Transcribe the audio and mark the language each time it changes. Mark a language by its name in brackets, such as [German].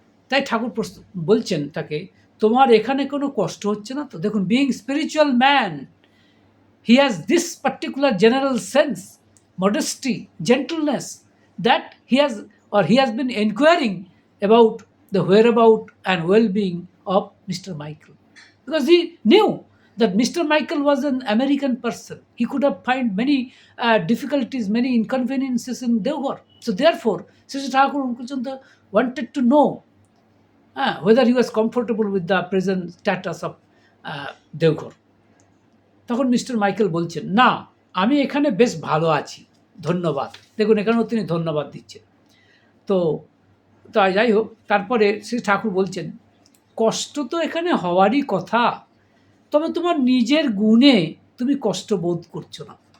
[Bangla] তাই ঠাকুর বলছেন তাকে, তোমার এখানে কোনো কষ্ট হচ্ছে না তো? দেখুন, [English] Being spiritual man, he has this particular general sense, modesty, gentleness, that he has been inquiring about the whereabout and well-being of Mr. Michael, because he knew that Mr. Michael was an American person. He could have found many difficulties, many inconveniences in Devghar. So therefore, Sri Thakur Unkulchandra wanted to know whether he was comfortable with the present status of Devghar. [Bangla] তখন mister Michael বলছেন, না, আমি এখানে বেশ ভালো আছি, ধন্যবাদ। দেখুন, এখানেও তিনি ধন্যবাদ দিচ্ছেন। তো যাই হোক, তারপরে শ্রী ঠাকুর বলছেন, কষ্ট তো এখানে হওয়ারই কথা, তবে তোমার নিজের গুণে তুমি কষ্ট বোধ করছো না।